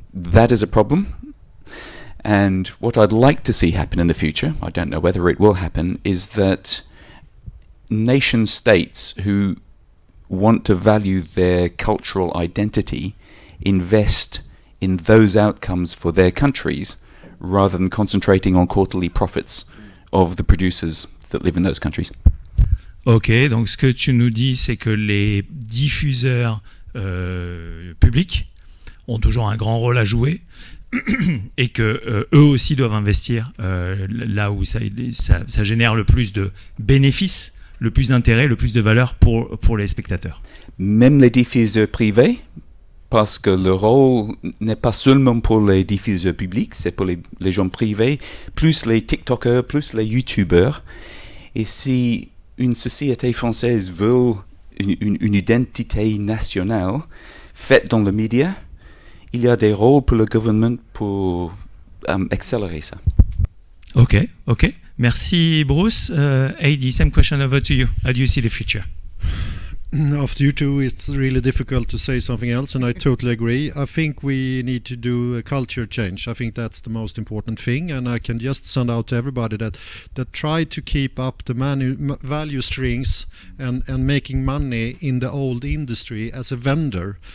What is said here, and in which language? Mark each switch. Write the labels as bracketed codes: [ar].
[en] That is a problem. And what I'd like to see happen in the future, I don't know whether it will happen, is that nation states who want to value their cultural identity invest in those outcomes for their countries rather than concentrating on quarterly profits of the producers that live in those countries. [fr] Ok, donc ce que tu nous dis, c'est que les diffuseurs publics ont toujours un grand rôle à jouer et que eux aussi doivent investir là où ça génère le plus de bénéfices, le plus d'intérêt, le plus de valeur pour les spectateurs. Même les diffuseurs privés, parce que le rôle n'est pas seulement pour les diffuseurs publics, c'est pour les gens privés, plus les TikTokers, plus les YouTubers. Et si une société française veut une identité nationale faite dans les médias, il y a des rôles pour le gouvernement pour accélérer ça. Ok. Merci Bruce. [en] Heidi, same question over to you. How do you see the future? After you two, it's really difficult to say something else, and I totally agree. I think we need to do a culture change. I think that's the most important thing, and I can just send out to everybody that try to keep up the value strings and making money in the old industry as a vendor.